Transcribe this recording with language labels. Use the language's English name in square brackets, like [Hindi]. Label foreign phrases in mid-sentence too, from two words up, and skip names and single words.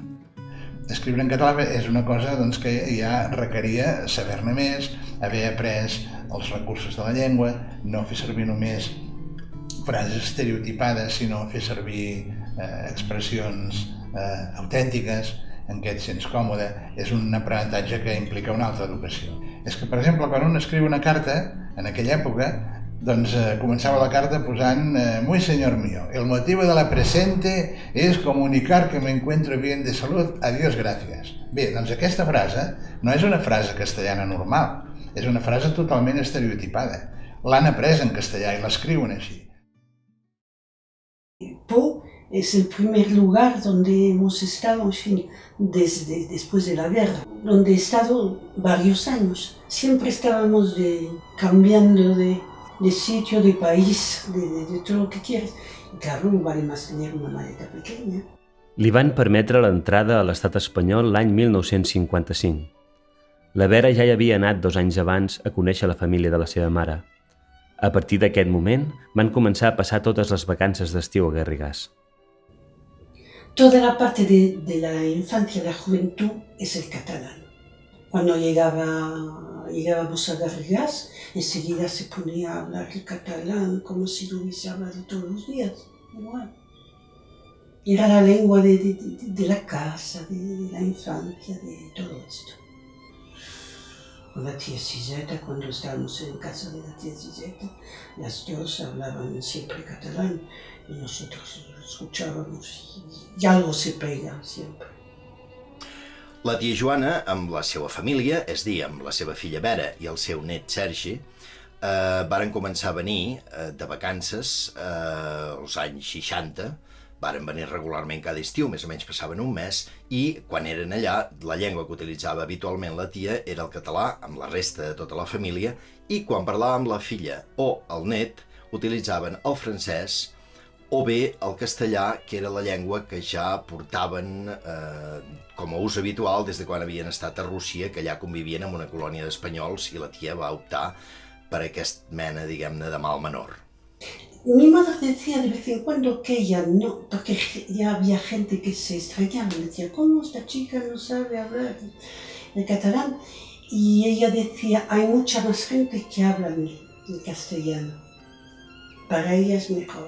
[Catalan] Escriure en català és una cosa que ja requeria saber-ne més, haver après els recursos de la llengua, no fer servir només frases estereotipades, sinó fer servir expressions autèntiques en què et sents còmode. És un aprenentatge que implica una altra educació. És que, per exemple, quan un escriu una carta, en aquella època, doncs començava la carta posant [Spanish] «Muy señor mío, el motivo de la presente es comunicar que me encuentro bien de salud, adiós, gracias». [Catalan] Bé, doncs aquesta frase no és una frase castellana normal, és una frase totalment estereotipada. L'han après en castellà i l'escriuen així. [Spanish] Pau es el primer lugar donde hemos estado, en fin, después de la guerra, donde he estado varios años. Siempre estábamos cambiando de sitio, de país, de todo lo que quieres. Y claro, no vale más tener una maleta pequeña. [Catalan] Li van permetre l'entrada a l'estat espanyol l'any 1955. La Vera ja hi havia anat 2 anys abans a conèixer la família de la seva mare. A partir d'aquest moment, van començar a passar totes les vacances d'estiu a Garrigàs. [Spanish] Toda la parte de la infancia, de la juventud, es el catalán. Cuando llegábamos a Garrigàs, enseguida se ponía a hablar el catalán como si lo hubiese hablado todos los días. Igual. Era la lengua de la casa, de la infancia, de todo esto. Con la tía Siseta, cuando estábamos en casa de la tía Siseta, las dos hablaban siempre catalán y nosotros lo escuchábamos y algo se pega siempre. [Catalan] La tia Joana, amb la seva família, és a dir, amb la seva filla Vera i el seu net Sergi, varen començar a venir de vacances als anys 60, varen venir regularment cada estiu, més o menys passaven un mes, i quan eren allà, la llengua que utilitzava habitualment la tia era el català amb la resta de tota la família, i quan parlava amb la filla o el net, utilitzaven el francès o bé el castellà, que era la llengua que ja portaven com a ús habitual des de quan havien estat a Rússia, que allà convivien amb una colònia d'espanyols, i la tia va optar per aquesta mena, diguem-ne, de mal menor. [Spanish] Mi madre decía de vez en cuando que ella no, porque ya había gente que se extrañaba, decía, ¿cómo esta chica no sabe hablar el catalán? Y ella decía, hay mucha más gente que habla el castellano, para ella es mejor.